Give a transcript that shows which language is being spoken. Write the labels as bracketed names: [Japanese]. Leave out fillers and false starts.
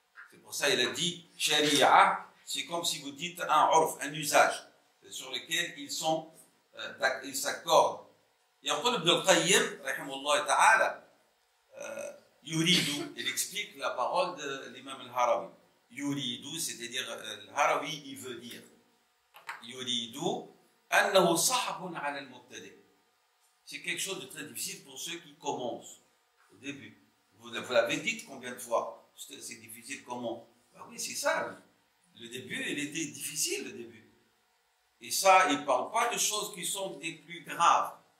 [French] C'est pour ça qu'il a dit sharia, c'est comme si vous dites un urf, un usage, sur lequel ils s'accordent. [Arabic] يقول ابن القيم رحمه الله تعالى يريد, [French] il explique la parole de l'imam al-Harawi. يريد, c'est-à-dire al-Harawi, il veut dire [Arabic] يريد أنه صعب على المبتدئ. [French] C'est quelque chose de très difficile pour ceux qui commencent au début. Vous l'avez dit combien de fois? C'est difficile comment? Ben oui, c'est ça. Le début, il était difficile, le début. Et ça, il ne parle pas de choses qui sont des plus graves.